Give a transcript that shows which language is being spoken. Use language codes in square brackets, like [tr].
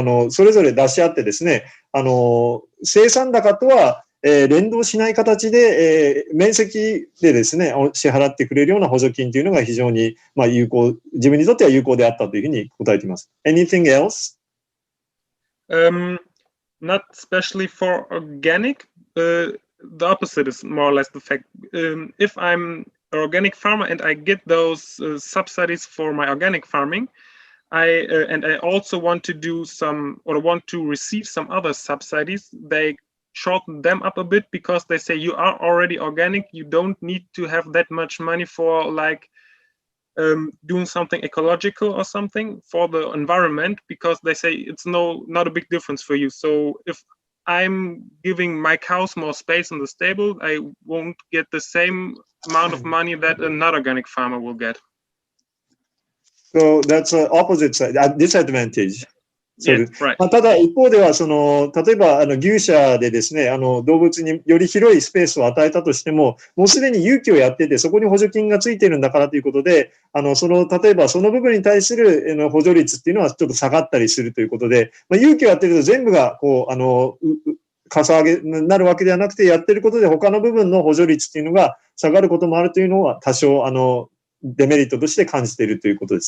[ja] それぞれ出し合ってですね、生産高とは、連動しない形で、面積でですね、支払ってくれるような補助金というのが非常に、有効、自分にとっては有効であったというふうに答えています。 [en] Anything else? Not especially for organic. The opposite is more or less the fact. If I'm an organic farmer and I get those subsidies for my organic farming, I also want to do some, or want to receive some other subsidies. They shorten them up a bit because they say you are already organic, you don't need to have that much money for doing something ecological or something for the environment, because they say it's not a big difference for you. So if I'm giving my cows more space in the stable, I won't get the same amount of money that a not organic farmer will get. So that's an opposite side, a disadvantage. Yes, right. [ja] ただ一方では例えば牛舎でですね、動物により広いスペースを与えたとしても、もうすでに有機をやってて、そこに補助金がついているんだからということで、例えばその部分に対する補助率っていうのはちょっと下がったりするということで、有機をやってると全部がかさ上げになるわけではなくて、やってることで他の部分の補助率っていうのが下がることもあるというのは多少デメリットとして感じているということです。